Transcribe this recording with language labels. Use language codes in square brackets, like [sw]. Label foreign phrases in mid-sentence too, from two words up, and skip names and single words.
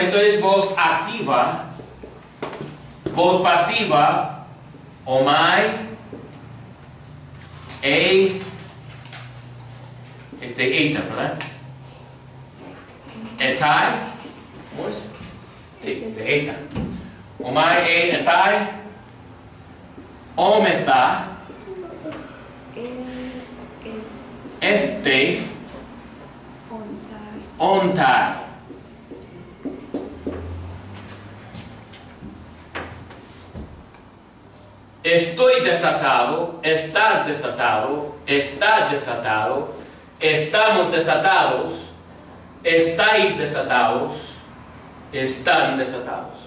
[es] Entonces voz activa, voz pasiva, [el] ομαι, ει, ειτα, [es] ¿verdad? Etai, ¿cómo es? Sí, eita. [el] ομαι, ει, εται, ομεθα, ονται. [es] Estoy desatado, estás desatado, estás desatado, estamos desatados, estáis desatados, están desatados.